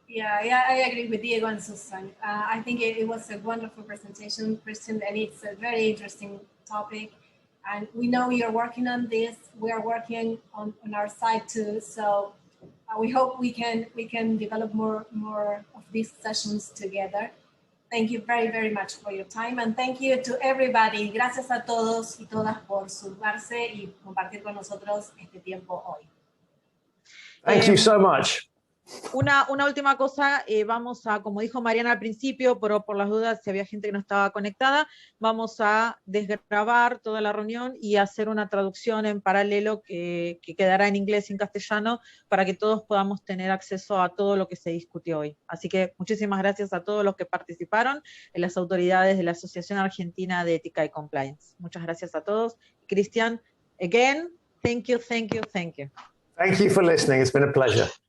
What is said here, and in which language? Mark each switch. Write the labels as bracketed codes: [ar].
[en] I agree with Diego and Susan. I think it was a wonderful presentation, Kristen, and it's a very interesting topic. And we know you're working on this. We are working on our side too. So we hope we can develop more of these sessions together. Thank you very, very much for your time, and thank you to everybody. [es] Gracias a todos y todas por sumarse y compartir con nosotros este tiempo hoy. [en] Thank you so much. [es] Una última cosa, vamos a, como dijo Mariana al principio, pero por las dudas, si había gente que no estaba conectada, vamos a desgrabar toda la reunión y hacer una traducción en paralelo que quedará en inglés y en castellano para que todos podamos tener acceso a todo lo que se discutió hoy. Así que muchísimas gracias a todos los que participaron, en las autoridades de la Asociación Argentina de Ética y Compliance. Muchas gracias a todos. [en] Cristian, again, thank you, thank you, thank you. Thank you for listening. It's been a pleasure.